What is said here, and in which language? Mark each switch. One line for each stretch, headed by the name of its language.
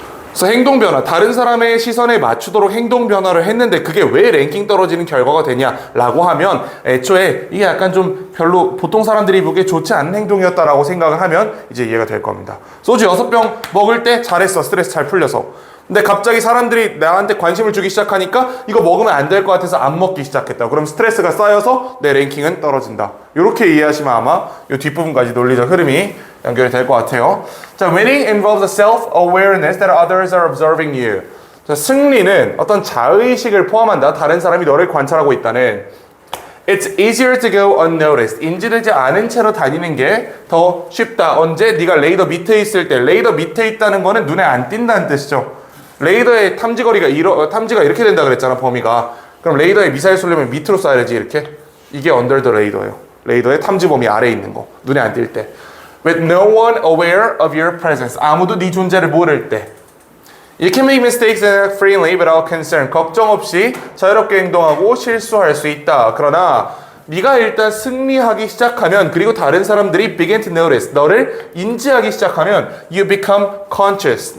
Korean: 그래서 행동 변화, 다른 사람의 시선에 맞추도록 행동 변화를 했는데 그게 왜 랭킹 떨어지는 결과가 되냐라고 하면 애초에 이게 약간 좀 별로 보통 사람들이 보기에 좋지 않은 행동이었다라고 생각을 하면 이제 이해가 될 겁니다. 소주 6병 먹을 때 잘했어. 스트레스 잘 풀려서. 근데 갑자기 사람들이 나한테 관심을 주기 시작하니까 이거 먹으면 안 될 것 같아서 안 먹기 시작했다. 그럼 스트레스가 쌓여서 내 랭킹은 떨어진다. 이렇게 이해하시면 아마 이 뒷부분까지 논리적 흐름이 연결이 될 것 같아요.
English: 자, winning involves a self-awareness that others are observing you.
Korean: 자, 승리는 어떤 자의식을 포함한다. 다른 사람이 너를 관찰하고 있다는.
English: It's easier to go unnoticed.
Korean: 인지되지 않은 채로 다니는 게 더 쉽다. 언제? 네가 레이더 밑에 있을 때. 레이더 밑에 있다는 거는 눈에 안 띈다는 뜻이죠. 레이더의 탐지가 이렇게 된다 그랬잖아, 범위가. 그럼 레이더에 미사일 쏘려면 밑으로 쏴야지, 이렇게. 이게
English: under the radio
Korean: 예요. 레이더의 탐지 범위 아래에 있는 거. 눈에 안 띌 때.
English: With no one aware of your presence.
Korean: 아무도 네 존재를 모를 때.
English: You can make mistakes and act freely without concern.
Korean: 걱정 없이 자유롭게 행동하고 실수할 수 있다. 그러나 네가 일단 승리하기 시작하면, 그리고 다른 사람들이
English: begin to notice,
Korean: 너를 인지하기 시작하면
English: you become conscious.